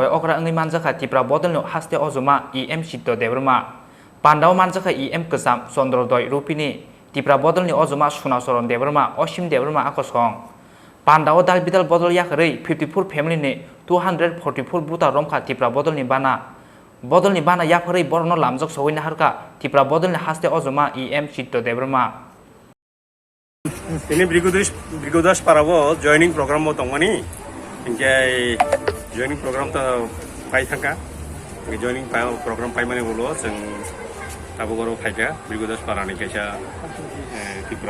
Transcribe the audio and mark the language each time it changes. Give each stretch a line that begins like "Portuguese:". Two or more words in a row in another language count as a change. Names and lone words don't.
Kok Borok: अग्रा अंगै मानजाखा तिप्रा बदलनि हास्ते अजमा इएम चित्तो देबरमा पान्डाव मानजाखा इएम कसाम चन्द्रदय रुपिनि तिप्रा बदलनि अजमा सुनाचरण देबरमा असिम देबरमा आकसं पान्डाव दाल बिदाल बदल याखरै 54 फेमिलिनि 244 बुता रमखा तिप्रा बदलनि बाना याफारै बरनो लामजक सगैना हारका तिप्रा बदलनि हास्ते अजमा इएम चित्तो देबरमा ini Brigudas parabo
English: joining program
Kok Borok: mo tongmani inke
English: joining program
Kok Borok: ta pai thaka
English: joining program
Kok Borok: pai mane bolo जों tabogoro phaika Brigudas parani kaisa Tripura